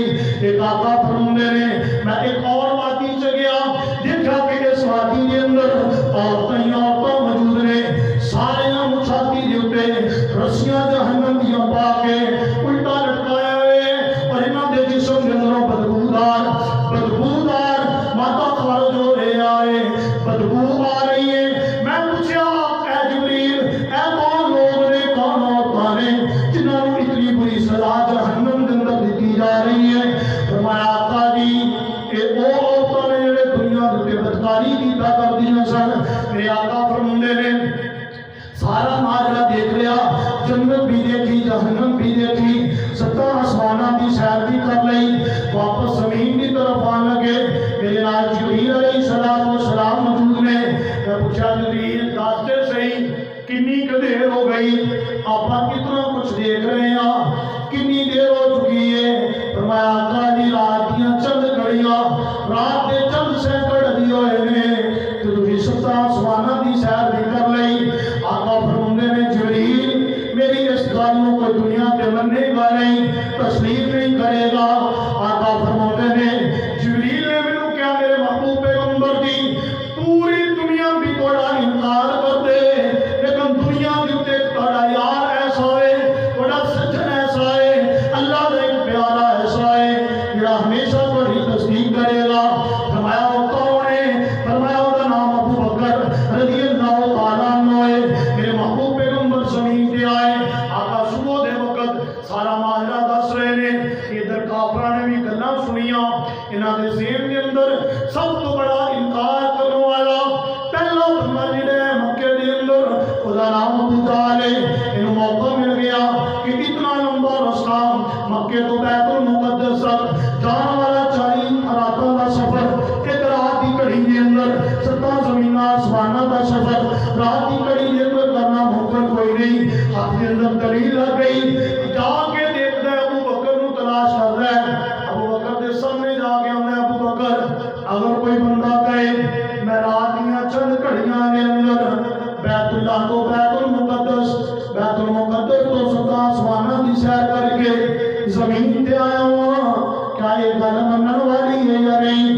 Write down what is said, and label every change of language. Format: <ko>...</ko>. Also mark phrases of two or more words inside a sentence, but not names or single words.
<pa>ایک آقا فرماندے نے میں ایک اور وادی چ گیا، دیکھا کہ اس وادی کے اندر عورتیں موجود نے، سارے چھاتی کے اوپر رسیاں جہنم دیا پا کے الٹا لٹکایا ہوئے، اور انہوں نے جسم کے اندروں بدبودار مادہ خارج ہو رہے آئے، بدبو آ رہی ہے۔ میں پوچھا اے جبریل اے کون لوگ نے، کون عورتاں نے جنہوں نے اتنی بری سزا جہنم کے اندر دیتی جا رہی ہے؟ فرمایا آقا جی کہ وہ عورتاں نے جڑے دنیا کے بدکاری کیتا کردیاں سن۔ میرے آقا فرماندے نے سارا ماجرا دیکھ لیا، جنت بھی دیکھی، جہنم بھی دیکھی، ستاں آسماناں دی سیر بھی کر لئی، واپس زمین کی طرف آنے لگے۔ میرے نال جبریل علیہ السلام موجود نے۔ میں پوچھا جبریل دستے صحیح کنی دیر ہو گئی،</pa> <ur>آپ کتنا کچھ دیکھ رہے ہیں،</ur> <pa>کنی دیر ہو چکی ہے؟ فرمایا آقا جی رات دیاں چند گھڑیاں، رات دے چند سینکڑ دی ہوئے نے، تو تسی ستاں آسماناں دی سیر بھی کر لئی۔ آقا فرماندے نے جبریل میری اس گل نو کوئی دنیا تے مننے گا نہیں، تسلیم نہیں کرے گا۔ آقا فرماندے نے جبریل نے مینوں کیا میرے محبوب پیغمبر دی پوری دنیا بھی تھوڑا انکار کر دے، لیکن دنیا کے اوپر تھوڑا یار ایسا ہے، تھوڑا سجن ایسا ہے، اللہ کا ایک پیارا ایسا ہے جڑا ہمیشہ تھوڑی تصدیق کرے گا۔</pa> <ur>فرمایا وہ کون ہے؟ فرمایا وہ نام ابو بکر رضی اللہ تعالیٰ عنہ ہے۔</ur> <pa>میرے محبوب پیغمبر زمین پہ آئے، آقا صبح دے وقت سارا ماجرا دس رہے نے، ادھر کافراں نے بھی گلاں سنیاں، انہاں دے ذہن کے اندر سب تو بڑا انکار کرنے والا پہلا بندہ جڑا ہے مکے دے اندر خدا نام ابو جہل ہے۔</pa> <ur>انہوں موقع مل گیا کہ اتنا لمبا رستہ مکے تو بیت المقدس تک جان والا 40 راتوں کا سفر، ایک رات کی گھڑی کے اندر 7 زمیناں آسماناں کا سفر رات کی گھڑی کے اندر کرنا ممکن کوئی نہیں۔</ur> <pa>ہاتھ کے اندر دلیل لگ گئی، جا کے دیکھتا ہے ابو بکر نو تلاش کر رہا ہے، ابو بکر دے سامنے جا کے آتا ہے ابو بکر اگر کوئی بندہ کہے میں رات دیاں چند گھڑیاں کے اندر بیت اللہ تو بیت المقدس تو 7 آسماناں دی سیر کر کے زمین تے آیا ہوا، کیا یہ گل منن والی ہے یا نہیں؟</pa>